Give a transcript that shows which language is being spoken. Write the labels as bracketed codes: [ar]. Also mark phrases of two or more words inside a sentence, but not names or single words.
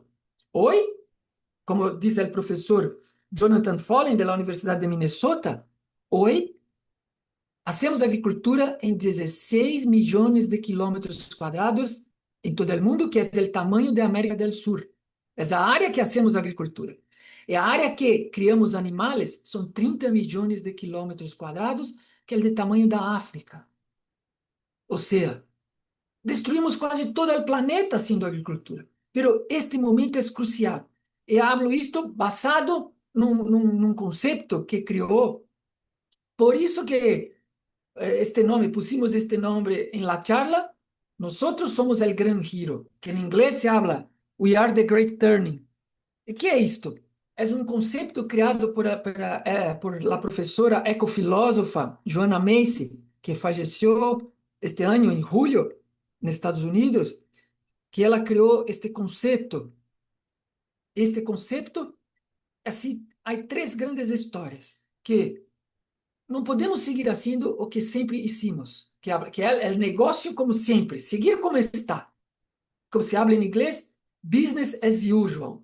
[pt] Hoje, como diz o professor Jonathan Follen, da Universidade de Minnesota, hoje hacemos agricultura em 16 milhões de quilômetros quadrados em todo o mundo, que é o tamanho da América do Sul. É a área que hacemos agricultura. E a área que criamos animais são 30 milhões de quilômetros quadrados, que é do tamanho da África. Ou seja, destruímos quase todo o planeta haciendo agricultura. Pero este momento é crucial. E hablo isto basado num conceito que criou. Por isso que este nome, pusimos este nome em [es] la charla. Nosotros somos el gran giro, que en inglés se habla [en] We are the great turning. [es] ¿Y qué es esto? Es un concepto creado por la profesora ecofilósofa Joanna Macy, que falleció este año en julio en Estados Unidos, que [pt] ela criou este conceito. Este conceito, assim, há três grandes histórias que não podemos seguir fazendo o que sempre hicimos, que é o negócio como sempre, seguir como está. Como se habla em inglês, [en] business as usual.